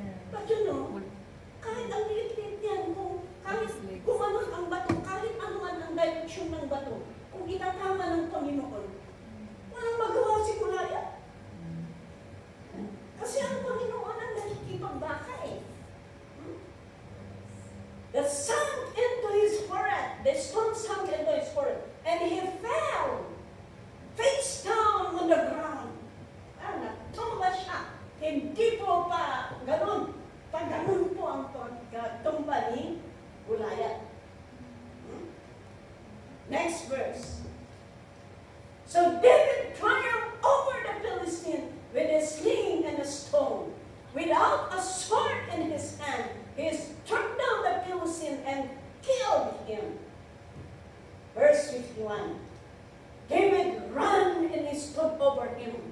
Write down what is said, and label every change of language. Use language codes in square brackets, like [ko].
[en] But you know, [tl] kahit ang liit-liit yan, kung ano ang bato, kahit ano ang direction ng bato, kung itatama ng Panginoon, walang magawa si Goliath. Kasi ang Panginoon ang nakikipagbaka eh. [en] The sunk into his forehead. The stone sunk into his forehead. And he fell face down on the ground. [tl] Natumba siya. Hindi po pa ganun. Pag ganun po ang pagtumba ni Goliath. [en] Next verse. So David triumphed over the Philistine with a sling and a stone. Without a sword in his hand, he struck down the Philistine and killed him. Verse 51. David ran and he stood over him.